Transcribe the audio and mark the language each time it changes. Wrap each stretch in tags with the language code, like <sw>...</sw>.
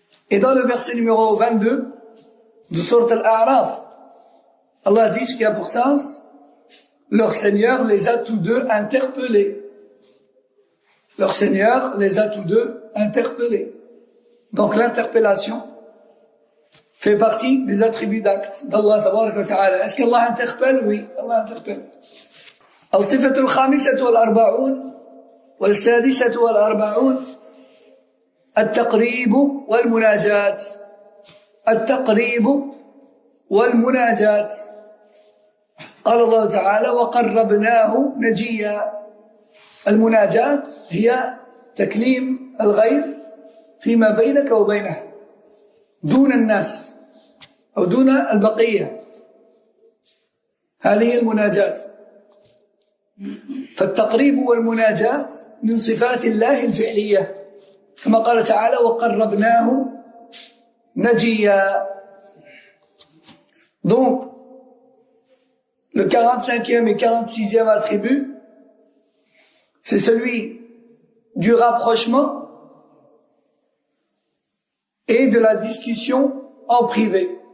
<fr>Et dans le verset numéro 22 de Sourate Al-A'raf, Allah dit ce qui a pour sens, leur Seigneur les a tous deux interpellés. Leur Seigneur les a tous deux interpellés. Donc l'interpellation fait partie des attributs d'actes d'Allah tabaraka wa ta'ala. Est-ce qu'Allah interpelle? Oui, Allah interpelle.</fr> <ar>الصفة الخامسة والأربعون والسادسة والأربعون التقريب والمناجاة. التقريب والمناجاة. قال الله تعالى وقربناه نجيا. المناجاة هي تكليم الغير فيما بينك وبينه دون الناس أو دون البقية. هذه المناجاة. فالتقريب والمناجاة من صفات الله الفعلية كما قال تعالى وقربناه نجيا.</ar> <fr>Donc, le 45e et 46e attribut, c'est celui du rapprochement et de la discussion en privé.</fr>